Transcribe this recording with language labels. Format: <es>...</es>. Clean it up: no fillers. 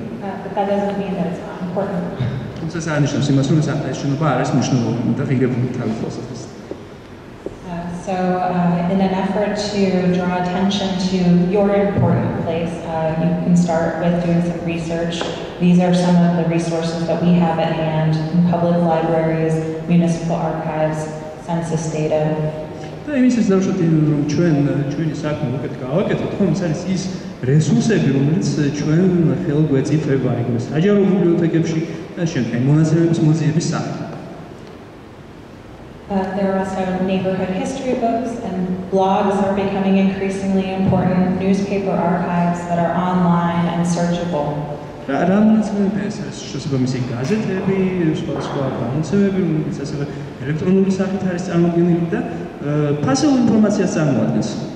<en>But that doesn't mean that it's not important.</en> <ka>თუმცა ეს აღნიშნავს იმას, რომ ეს შენობა არ არის მნიშვნელოვანი და ღირებული თავის თვალსაჩინო.</ka> <en>So in an effort to draw attention to your important place, you can start with doing some research. These are some of the resources that we have at hand in public libraries, municipal archives, census data.</en> <ka>და იმისთვის დავუშვათ რომ ჩვენი საქმე უკეთ გავაკეთოთ, ხომ ეს არის ის რესურსები, რომელიც ჩვენ ხელგვეწიფება იქ საჯარო ბიბლიოთეკებში და შემდგომ მონაცემების მუზეუმის სახით.</ka> <en>There are also neighborhood history books, and blogs are becoming increasingly important, newspaper archives that are online and searchable.</en> <ka>რა მონაცემებია ეს შესაბამისი გაზეთები, სხვა გამოცემები, რომლებიც ასევე ელექტრონული სახით არის წარმოდგენილი და ფასეულ ინფორმაციას წარმოადგენს.</ka>